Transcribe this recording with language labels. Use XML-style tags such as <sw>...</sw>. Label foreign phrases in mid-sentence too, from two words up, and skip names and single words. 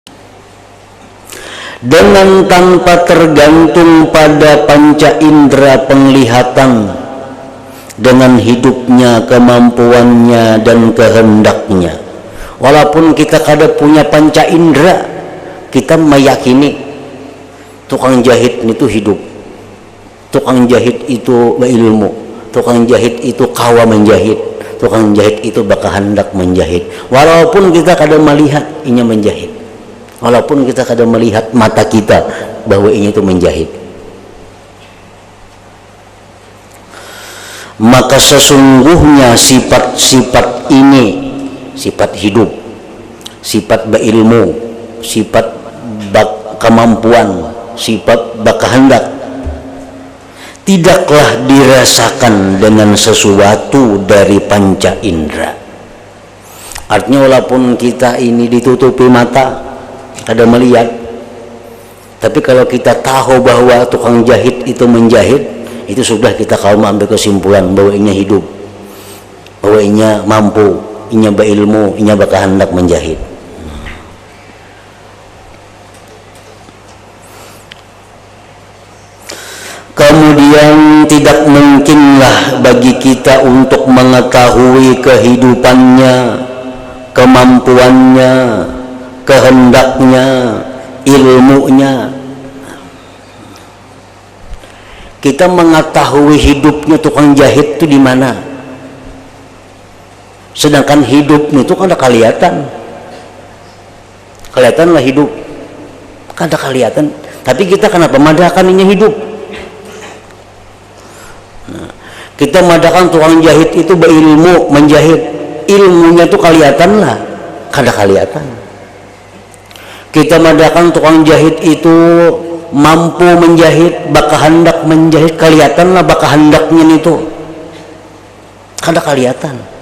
<id>Dengan tanpa tergantung pada panca indera penglihatan, dengan hidupnya, kemampuannya, dan kehendaknya.</id> <bjn>Walaupun kita kada punya panca indera, kita meyakini tukang jahit itu hidup, tukang jahit itu berilmu, tukang jahit itu kawa menjahit, tukang jahit itu berkehendak menjahit. Walaupun kita kada melihat inya menjahit, walaupun kita kada melihat mata kita bahwa ini itu menjahit, maka sesungguhnya sifat-sifat ini, sifat hidup, sifat berilmu, sifat kemampuan, sifat berkehendak, tidaklah dirasakan dengan sesuatu dari panca indera. Artinya walaupun kita ini ditutupi mata, kada melihat, tapi kalau kita tahu bahwa tukang jahit itu menjahit, itu sudah kita kalau ambil kesimpulan bahwa inya hidup, bahwa inya mampu, inya berilmu, inya berkehendak menjahit.</bjn> <id>Kemudian tidak mungkinlah bagi kita untuk mengetahui kehidupannya, kemampuannya, kehendaknya, ilmunya. Kita mengetahui hidupnya tukang jahit itu di mana, sedangkan hidupnya itu kan ada kelihatan, kelihatanlah hidup, kan ada kelihatan.</id> <bjn>Tapi kita kenapa madahkan ini hidup? Nah, kita madahkan tukang jahit itu berilmu menjahit, ilmunya itu kelihatan lah, kada kelihatan. Kita madahkan tukang jahit itu mampu menjahit, berkehendak menjahit, kelihatan lah berkehendaknya itu, kada kelihatan.</bjn>